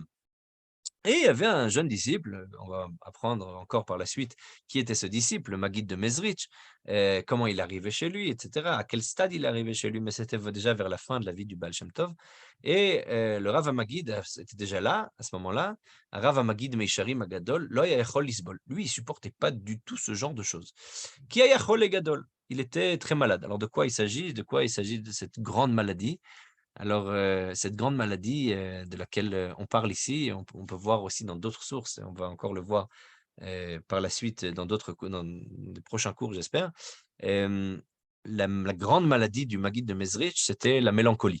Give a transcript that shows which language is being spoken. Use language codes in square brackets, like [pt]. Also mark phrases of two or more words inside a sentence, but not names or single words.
[fr] Et il y avait un jeune disciple, on va apprendre encore par la suite qui était ce disciple, le Maguid de Mezrich, comment il arrivait chez lui, etc., à quel stade il arrivait chez lui, mais c'était déjà vers la fin de la vie du Baal Shem Tov. Et le Rav Maguid était déjà là, à ce moment-là, [he] רב מגיד מישרים הגדול, לא יכול לסבול. [fr] Lui, il ne supportait pas du tout ce genre de choses. [he] כי חולי גדול. [fr] Il était très malade. Alors, de quoi il s'agit? De cette grande maladie? Alors, cette grande maladie de laquelle on parle ici, on peut voir aussi dans d'autres sources, et on va encore le voir par la suite dans les prochains cours, j'espère. La grande maladie du Maguid de Mezrich, c'était la mélancolie.